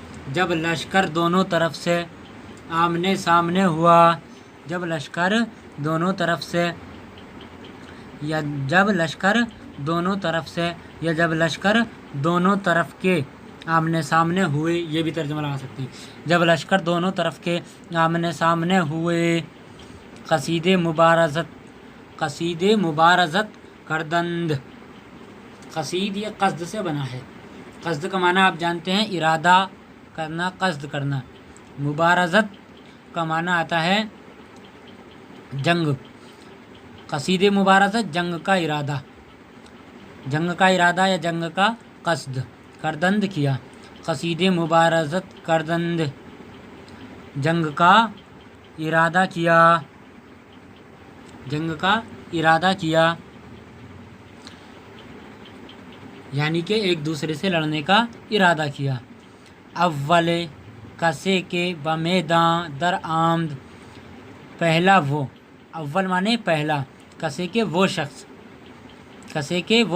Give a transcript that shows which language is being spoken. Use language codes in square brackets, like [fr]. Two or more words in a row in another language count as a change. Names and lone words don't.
[ur] جب لشکر دونوں طرف سے آمنے سامنے ہوا، جب لشکر دونوں طرف سے یا جب لشکر دونوں طرف سے یا جب لشکر دونوں طرف کے آمنے سامنے ہوئے، یہ بھی ترجمہ لگا سکتے ہیں، جب لشکر دونوں طرف کے آمنے سامنے ہوئے، [fa] قصید مبارزت کردند، [ur] قصید یہ قصد سے بنا ہے، قصد کا معنی آپ جانتے ہیں ارادہ کرنا، قصد کرنا، مبارزت کا معنی آتا ہے جنگ، [fa] قصید مبارزت [ur] جنگ کا ارادہ، جنگ کا ارادہ یا جنگ کا قصد، کردند کیا، [fa] قصید مبارزت کردند، [ur] جنگ کا ارادہ کیا، جنگ کا ارادہ کیا، یعنی کہ ایک دوسرے سے لڑنے کا ارادہ کیا۔ [fa] اول کسے کے بمیدان در آمد، [ur] پہلا وہ، اول مانے پہلا، [fa] کسے کے [ur] وہ شخص، [fa] کسے کے [ur] وہ